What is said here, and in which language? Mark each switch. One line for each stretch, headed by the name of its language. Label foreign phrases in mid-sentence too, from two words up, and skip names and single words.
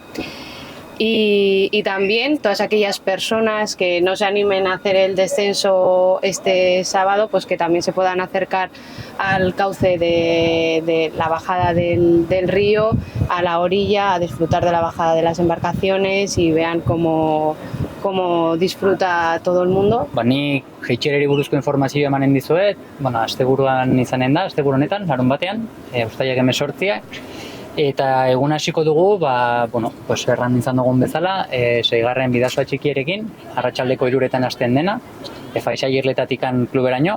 Spanish: Y también todas aquellas personas que no se animen a hacer el descenso este sábado, pues que también se puedan acercar al cauce de la bajada del río, a la orilla, a disfrutar de la bajada de las embarcaciones y vean cómo disfruta todo el mundo.
Basque: Ni jaitsierari buruzko informazioa emanen dizuet, asteburuan izanen da, asteburu honetan, larunbatean, uztailak 18. Eta egun hasiko dugu, erran izan dugun bezala, 6. Bidasoa Txikierekin, arratsaldeko 3 hasten dena, Faisairletatikan kluberaino.